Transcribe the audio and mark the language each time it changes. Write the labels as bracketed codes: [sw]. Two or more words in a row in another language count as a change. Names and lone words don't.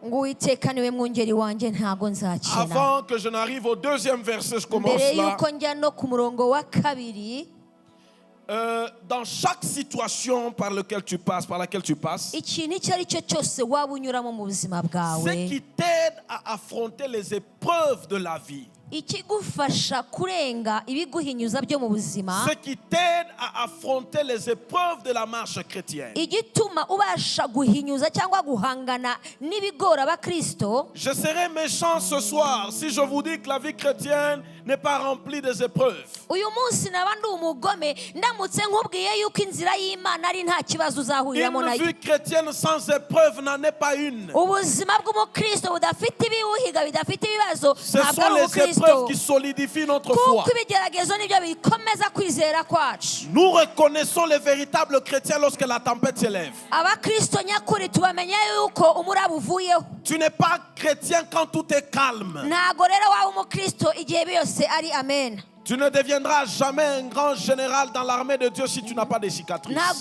[fr] Avant que je n'arrive au deuxième verset, je commence là. Dans chaque situation par laquelle tu passes, ce qui t'aide à affronter les épreuves de la vie, [rw] ikigufasha kurenga ibiguhinyuza byo mu buzima, [fr] ce qui t'aide à affronter les épreuves de la marche chrétienne, [rw] igituma ubasha guhinyuza cyangwa guhangana n'ibigora abakristo. [fr] Je serai méchant ce soir si je vous dis que la vie chrétienne n'est pas remplie des épreuves. [rw] Uyu munsi naba ndi umugome ndamutse nkubwiye yuko inzira y'Imana ari nta kibazo uzahuriramo nayo. [fr] Une vie chrétienne sans épreuve n'en est pas une. [rw] Ubuzima bw'umukristo budafite ibiwuhiga bidafite ibibazo ntabwo ari ubukristo. [fr] Qui solidifie notre foi. Nous reconnaissons les véritables chrétiens lorsque la tempête s'élève. Tu n'es pas chrétien quand tout est calme. Tu ne deviendras jamais un grand général dans l'armée de Dieu si tu n'as pas de cicatrices.